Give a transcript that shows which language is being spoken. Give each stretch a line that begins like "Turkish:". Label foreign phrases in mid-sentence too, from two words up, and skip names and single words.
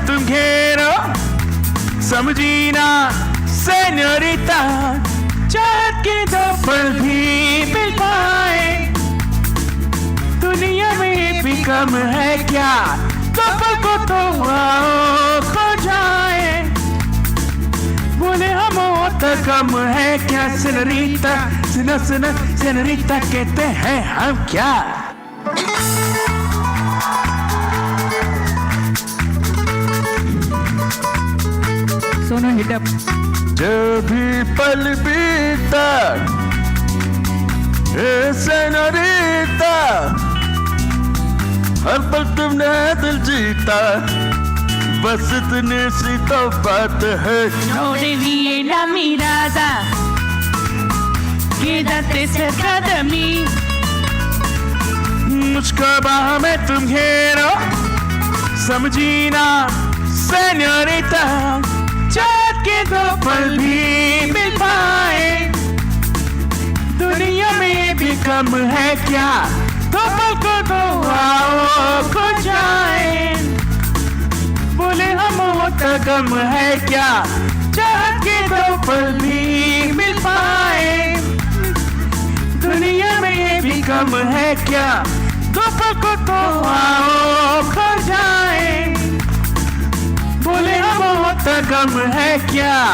Hindi: तुम घेरो, समझी ना सेनोरिटा, चाँद के दो पल भी मिल पाए, दुनिया में भी कम है क्या, दो पल को तो आओ खो जाए, बोले हम होता कम है क्या सेनोरिटा, सुनो सुनो सेनोरिटा कहते हैं हम क्या. Sono hit up. जब भी पल बीता ए सेनोरिटा, हर पल तुमने दिल जीता, बस इतनी सी तो बात है.
Spanish: No desvíe la mirada, quédate cerca de mí.
Hindi: मुझको बाहों में तुम घेरो, समझी ना सेनोरिटा, चाँद के दो पल भी मिल पाए, दुनिया में भी कम है क्या, दो पल को तो आओ खो जाए, बोले हम होता गम है क्या, चाँद के दो पल भी मिल पाए, दुनिया में ये भी कम है क्या, दो पल को तो आओ खो जाए, बोले हम होता गम है क्या.